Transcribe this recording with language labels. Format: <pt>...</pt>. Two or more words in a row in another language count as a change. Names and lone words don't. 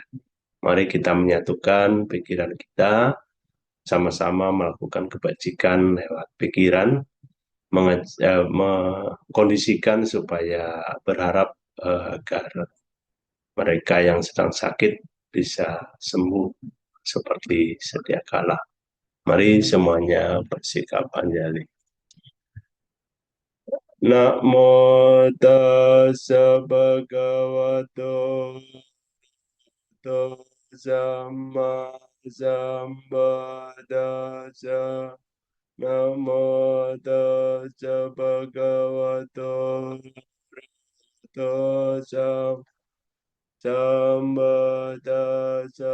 <id>Mari kita menyatukan pikiran kita, sama-sama melakukan kebajikan lewat pikiran, mengkondisikan supaya berharap agar mereka yang sedang sakit bisa sembuh seperti sedia kala. Mari semuanya bersikap anjali.</id> <pi>Namo tassa bhagavato samma sambuddhassa. Namo tassa bhagavato sambuddhassa.</pi>